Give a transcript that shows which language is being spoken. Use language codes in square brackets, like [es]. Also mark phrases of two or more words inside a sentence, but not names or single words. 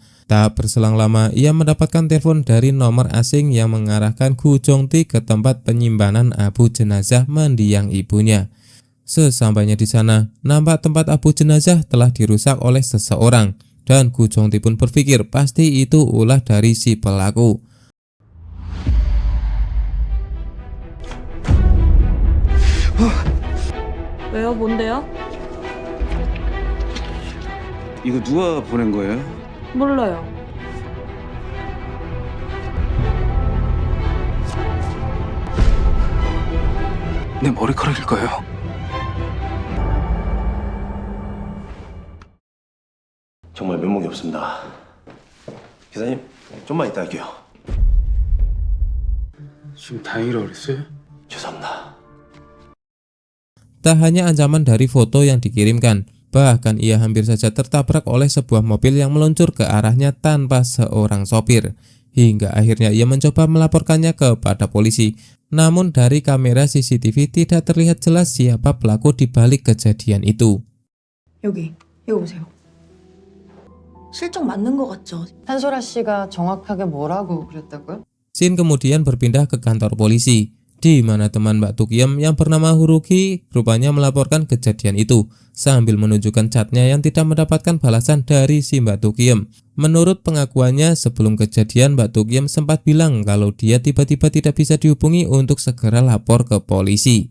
[id] Tak berselang lama, ia mendapatkan telepon dari nomor asing yang mengarahkan Gu Chongti ke tempat penyimpanan abu jenazah mendiang ibunya. Sesampainya di sana, nampak tempat abu jenazah telah dirusak oleh seseorang, dan Gu Chongti pun berpikir pasti itu ulah dari si pelaku. [ko] 왜요? 뭔데요? 이거 누가 보낸 거예요? 몰라요. 내 머리카락일까요? 정말 면목이 없습니다. 기사님, 좀만 이따 할게요. 지금 다행이라고 그랬어요? 죄송합니다. [id] Tak hanya ancaman dari foto yang dikirimkan, bahkan ia hampir saja tertabrak oleh sebuah mobil yang meluncur ke arahnya tanpa seorang sopir. Hingga akhirnya ia mencoba melaporkannya kepada polisi. Namun dari kamera CCTV tidak terlihat jelas siapa pelaku di balik kejadian itu. [ko] 여기, 이거 보세요. 실종 맞는 거 같죠? 한소라 씨가 정확하게 뭐라고 그랬다고요? [id] Scene kemudian berpindah ke kantor polisi, di mana teman Mbak Tukiem yang bernama Huruki rupanya melaporkan kejadian itu sambil menunjukkan chatnya yang tidak mendapatkan balasan dari si Mbak Tukiem. Menurut pengakuannya, sebelum kejadian Mbak Tukiem sempat bilang kalau dia tiba-tiba tidak bisa dihubungi untuk segera lapor ke polisi.